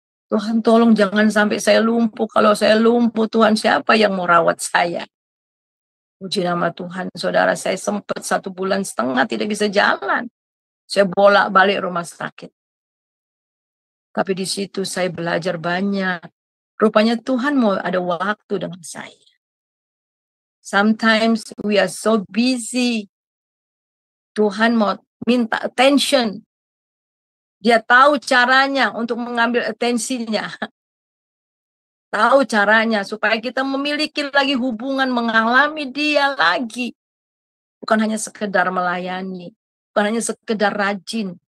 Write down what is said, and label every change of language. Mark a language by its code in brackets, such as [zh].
[id] Tuhan tolong jangan sampai saya lumpuh. Kalau saya lumpuh, Tuhan siapa yang mau rawat saya? Puji nama Tuhan, saudara, saya sempat 1,5 bulan tidak bisa jalan. Saya bolak-balik rumah sakit. Tapi di situ saya belajar banyak. Rupanya Tuhan mau ada waktu dengan saya. [en] Sometimes we are so busy. [id] Tuhan mau minta attention. Dia tahu caranya untuk mengambil atensinya. Tahu caranya supaya kita memiliki lagi hubungan, mengalami dia lagi. Bukan hanya sekedar melayani. Bukan hanya sekedar rajin.